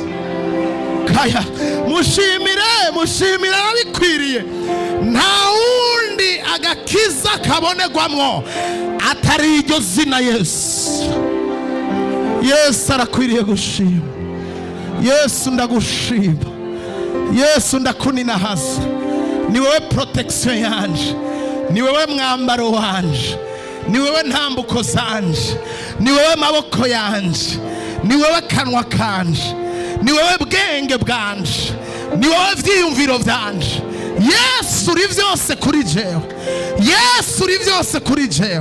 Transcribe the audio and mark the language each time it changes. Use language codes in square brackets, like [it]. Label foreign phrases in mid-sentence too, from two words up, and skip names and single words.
[rn] Kaya mushimire, mushimire abikwiriye. Nta wundi agakiza kabonegwamwo atari iryo zina Yesu. Yesu arakwiriye gushima. Yesu ndagushima. Yesu ndakuninahaza. Ni wewe protection yanje, ni wewe mwambaro wanje, ni wewe ntambuko zanje, ni wewe maboko yanje, ni wewe kanwa kanje, ni wewe bwenge bwanje, ni wewe vyiyumviro vyanje. Yesu uri vyose kuri jewe. Yesu uri vyose kuri jewe.